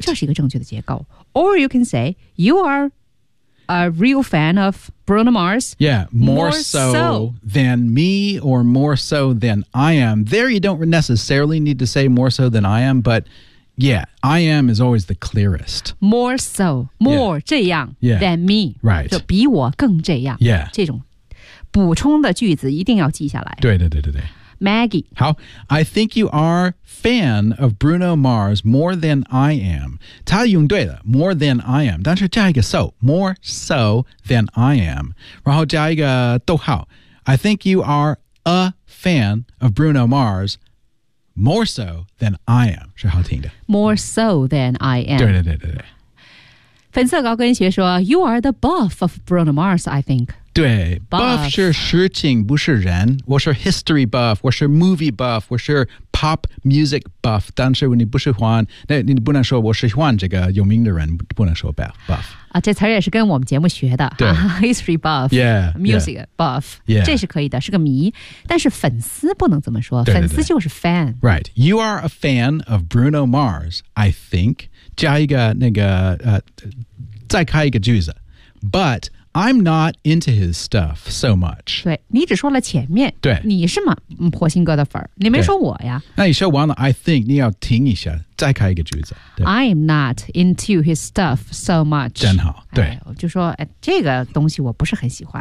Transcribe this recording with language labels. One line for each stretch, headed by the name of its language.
Chinese: 这是一个正确的结构
English: Or you can say You are a real fan of Bruno Mars Yeah More so than me Or more so than I am There you don't necessarily need to say More so than I am ButYeah, I am is always the clearest. More so, more 这样 than me. Right.
Chinese: 就比我更这样。
English: Yeah.
Chinese: 这种补充的句子一定要记下来。对对对对对。
English: Maggie. 好 I think you are fan of Bruno Mars more than I am.
Chinese: 他用对了 more than I am. 但是加一个 so,
English: more so than I am.
Chinese: 然后加一个逗号
English: I think you are a fan of Bruno Mars,More so than I am,
Chinese: 是好听的。
English: More so than I am.
Chinese: 对对对对对。粉色高跟鞋说
English: ,You are the buff of Bruno Mars, I think.
Chinese: 对
English: ,buff
Chinese: 是事情不是人。我是 history buff, 我是 movie buff, 我是 pop music buff, 但是你不喜欢那你不能说我喜欢这个有名的人不能说 buff. 啊、这词也是跟我们节目学的、History buff
English: yeah, Music buff yeah,
Chinese: 这是可以的是个谜但是粉丝不能这么说对对对粉丝就是 fan
English: Right You are a fan of Bruno Mars I think
Chinese: 加一个那个、再开一个句子
English: But I'm not into his stuff so much
Chinese: 对你只说了前面对你是吗火星哥的粉你没说我呀那你说完了 I think 你要听一下再开一个句子
English: I'm not into his stuff so much
Chinese: 真好对、哎、我就说、哎、这个东西我不是很喜欢